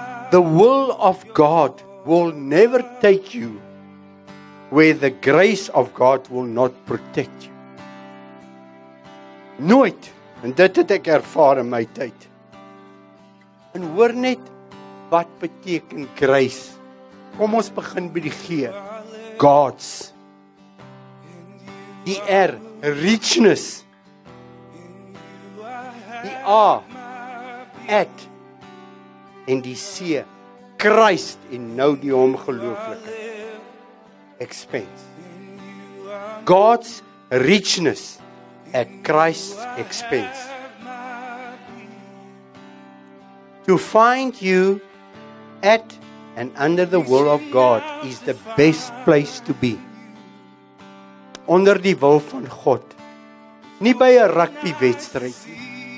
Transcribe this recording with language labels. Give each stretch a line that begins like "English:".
English: The will of God will never take you where the grace of God will not protect you.
Afrikaans: Nooit, en dit het ek ervaar in my tyd. En hoor net, wat beteken grace? Kom ons begin by die G. God's. Die R, richness. Die A, at. En die C, Christ, en nou die ongelooflike expense.
English: God's richness at Christ's expense. To find you at and under the will of God is the best place to be.
Afrikaans: Onder die wil van God. Nie by 'n rugbywedstryd nie.